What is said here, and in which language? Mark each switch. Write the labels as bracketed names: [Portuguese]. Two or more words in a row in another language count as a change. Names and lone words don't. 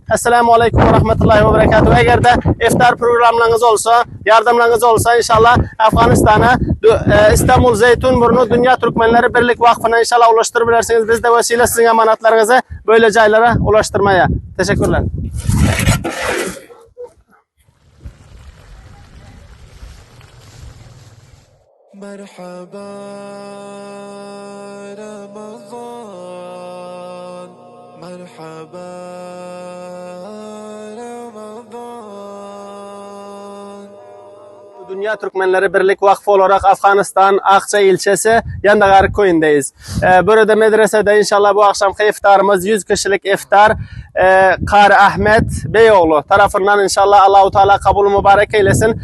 [Arabic] السلام عليكم ورحمة الله وبركاته. [Turkish] Eğer de iftar programlarınız olsa, yardımlarınız olsa inşallah Afganistan'a İstanbul Zeytinburnu Dünya Türkmenleri Birlik Vakfı'na inşallah ulaştırabilirsiniz. Biz de vesile sizin emanetlerinizi böyle caylara ulaştırmaya. Teşekkürler. [Arabic] مرحبا رمضان مرحبا رمضان. [Turkish] Dünya Türkmenleri Birlik Vakfı olarak Afganistan Akça ilçesi Yandagarı köyündeyiz. Burada medresede inşallah bu akşamki iftarımız 100 kişilik iftar. Kari Ahmet Beyoğlu tarafından inşallah Allahu Teala kabul mübarek eylesin.